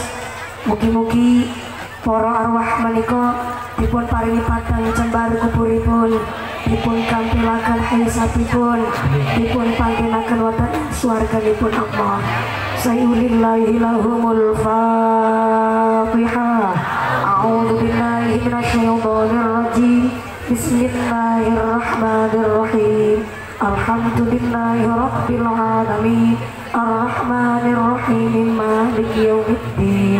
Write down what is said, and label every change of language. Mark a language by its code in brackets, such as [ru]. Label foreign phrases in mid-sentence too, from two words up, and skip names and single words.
[jv] Mugi-mugi para arwah menika dipun paringi padang jembar kuburipun, dipun kampilaken hisabipun, dipun panggenaken wonten swarganipun Allah. [ar] شيء لله لهم الفاتحة. أعوذ بالله من الشيطان الرجيم. بسم الله الرحمن الرحيم الحمد لله رب العالمين. الرحمن الرحيم مالك يوم الدين.